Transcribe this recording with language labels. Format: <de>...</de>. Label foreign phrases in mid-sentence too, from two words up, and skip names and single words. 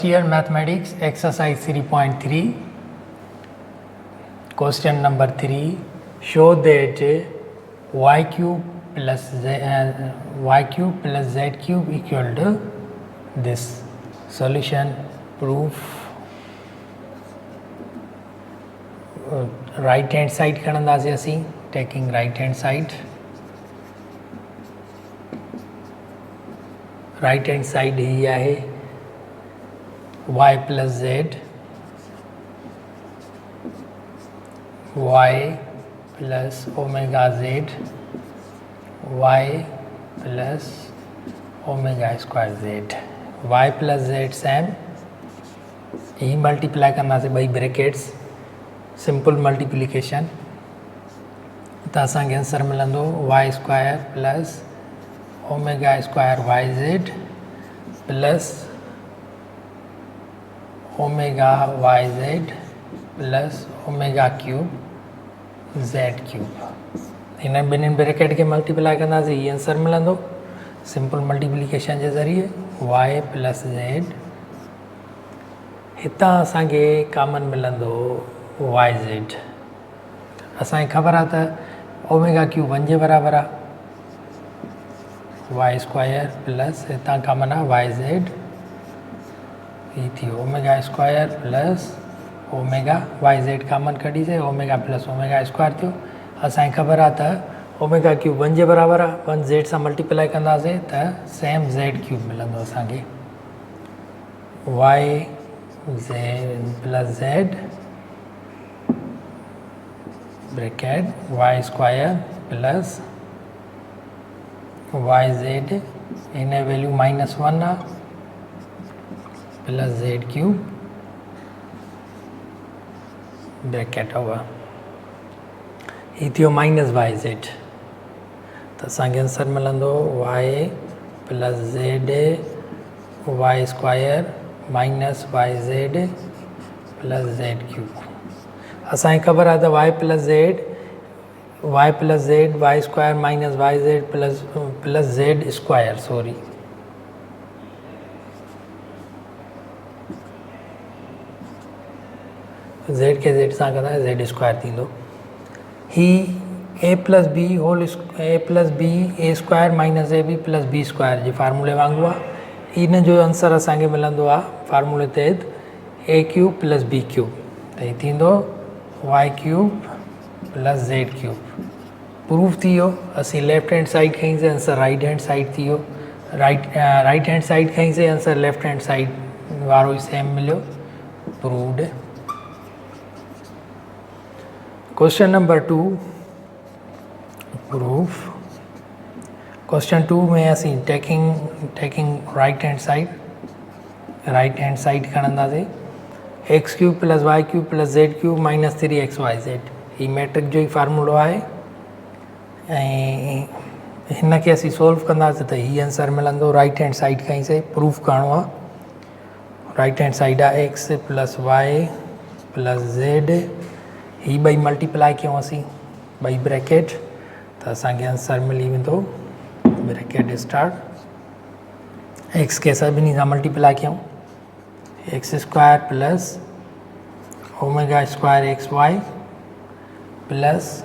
<en>Year Mathematics exercise 3.3 question number 3 show that y cube plus z cube equal to this. Solution proof right hand side</en> <sd>खणंदासीं असीं</sd> <en>taking right hand side</en> <sd>ही आहे</sd> <en>y plus z y plus omega z y plus omega square z y plus z</en> <sd>सेम ही मल्टीप्लाई करना से भाई ब्रैकेट्स</sd> <en>simple multiplication</en> <sd>त असांखे आंसर मिलंदो</sd> <en>y square plus omega square yz plus omega yz plus omega cube z cube</en> <sd>इन ॿिन्हिनि ब्रैकेट के मल्टीप्लाई कंदासीं ये आंसर मिलंदो</sd> <en>simple multiplication</en> <sd>के ज़रिए</sd> <en>y plus z</en> <sd>हितां असांखे कॉमन मिलंदो yz असांखे ख़बर आहे त</sd> <en>omega cube</en> <sd>1 जे बराबर आहे</sd> <en>y square plus</en> <sd>हितां कॉमन आहे yz ये थी</sd> <en>omega square plus omega yz</en> <sd>कॉमन कढी से</sd> <en>omega plus omega square</en> <sd>थियो असांखे ख़बर आहे त</sd> <en>omega cube</en> <sd>1 जे बराबर आहे 1 z सां मल्टीप्लाई कंदासीं त सेम</sd> <en>z cube</en> <sd>मिलंदो असांखे</sd> <en>y z plus z</en> <sd>ब्रैकेट</sd> <en>y square plus</en> <sd>yz इन वैल्यू -1 आहे</sd> <en>plus z cube</en> <sd>ब्रैकेट होगा ये थियो -yz तो असांखे आंसर मिलंदो</sd> <en>y plus z y square minus yz plus z cube</en> <sd>असांखे ख़बर आहे त</sd> <en>y plus z y square minus yz plus z square sorry</en> <sd>z के z सां कंदा</sd> <en>z square</en> <sd>थींदो ही</sd> <en>a plus b a square minus a b plus b square</en> <sd>जे फार्मूले वांगुरु आहे इन जो आंसर असांखे मिलंदो आहे फार्मूले तहत</sd> <en>a cube plus b cube</en> <sd>त हीअ थींदो</sd> <en>y cube plus z cube</en> <sd>प्रूफ थी वियो असीं</sd> <en>left hand side</en> <sd>खईंसीं आंसर</sd> <en>right hand side</en> <sd>थी वियो</sd> <en>right hand side</en> <sd>खईंसीं आंसर</sd> <en>left hand side</en> <sd>वारो ई सेम मिलियो प्रूव्ड</sd> <en>question number 2 proof question 2</en> <sd>में असीं</sd> <en>taking right hand side</en> <sd>खणंदासीं</sd> <en>x cube plus y cube plus z cube minus 3xyz</en> <sd>ही मैट्रिक जो ही फार्मूलो आहे ऐं हिन खे असीं सोल्व कंदासीं त ही आंसर मिलंदो</sd> <en>right hand side</en> <sd>खईंसीं प्रूफ करिणो आहे</sd> <en>right hand side</en> <sd>आहे</sd> <en>x plus y plus z</en> <sd>ही ॿई मल्टीप्लाई कयूं असीं ॿई ब्रैकेट त असांखे आंसर मिली वेंदो</sd> <en>bracket start x</en> <sd>के सभिनी सां मल्टीप्लाई कयूं</sd> <en>x square plus omega square x y plus</en>